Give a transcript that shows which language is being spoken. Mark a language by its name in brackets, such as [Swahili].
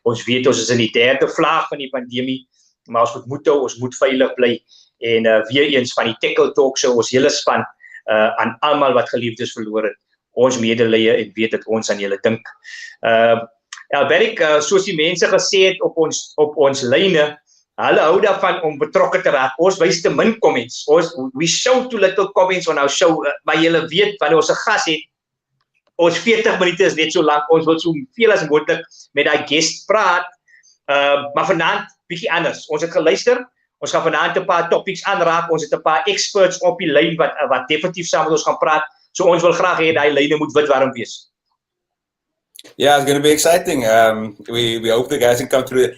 [Afrikaans] Ons weet ons is in die derde vlaag van die pandemie, maar ons moet moed hou, ons moet veilig bly en weer eens van die Têkkel Talk Show, ons hele span aan almal wat geliefdes verloor het, ons medelee en weet dat ons aan julle dink. Berk, soos die mense gesê het op ons lyne, hulle hou daarvan om betrokke te raak. Ons wys te min comments. [English] We show too little comments on our show. [Afrikaans] Maar julle weet, wanneer ons 'n gas het, ons 40 minute is net so lank. Ons wil so veel as moontlik met daai guest praat. Maar vanaand bietjie anders. Ons het geluister. Ons gaan vanaand 'n paar topics aanraak. Ons het 'n paar experts op die lyn wat definitief saam met ons gaan praat. So ons wil graag hê daai lyne moet wit warm wees. [English] Yeah, it's going to be exciting. We hope the guys can come through.